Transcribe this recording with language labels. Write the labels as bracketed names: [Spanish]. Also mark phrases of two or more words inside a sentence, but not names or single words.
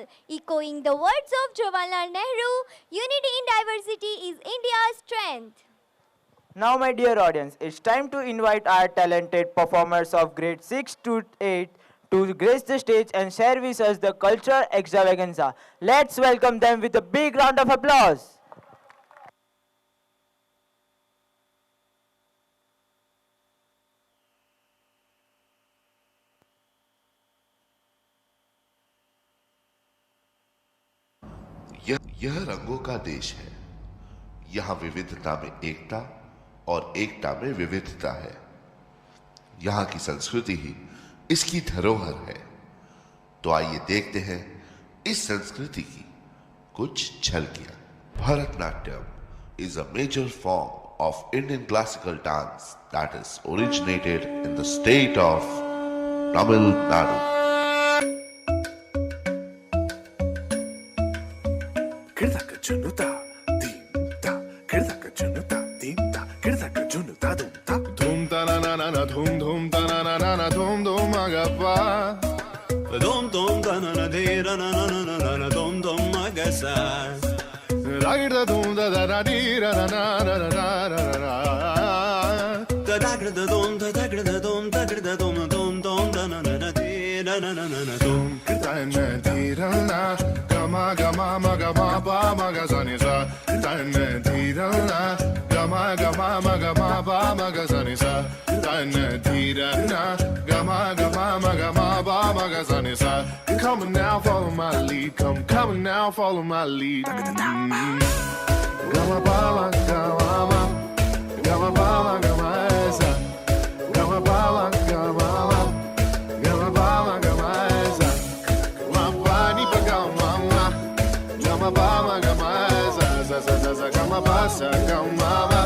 [English] Echoing the words of Jawaharlal Nehru, unity in diversity is India's strength. Now, my dear audience, it's time to invite our talented performers of grade 6 to 8 to grace the stage and share with us the cultural extravaganza. Let's welcome them with a big round of applause. [Hindi] यह रंगों का देश है। यहाँ विविधता में एकता और एकता में विविधता है। यहाँ की संस्कृति ही इसकी धरोहर है। तो आइए देखते हैं इस संस्कृति की कुछ झलकियां। [English] Bharatanatyam is a major form of Indian classical dance that is originated in the state of Tamil Nadu. Dhum dhum ta na na na na dhum dhum agappa dhum dhum ta na na de ra na na na na na dhum dhum agasa ragir da dhum da da da di ra na na na na na na da da gr da dhum da da gr da dhum da gr da dhum dhum dhum da na na na di ra na na na na dhum ta na di ra na gama gama ma gama pa ma ga sa ni sa ta na di ra na gama gama ma gama pa ma ga sa ni sa Come on now, follow my lead. Come now, follow my lead. Gama bala, gama, gama bala, gama esa. Gama bala, gama, gama bala, gama esa. Gama bani pa gama, gama bala, gama esa. Gama basa, gama.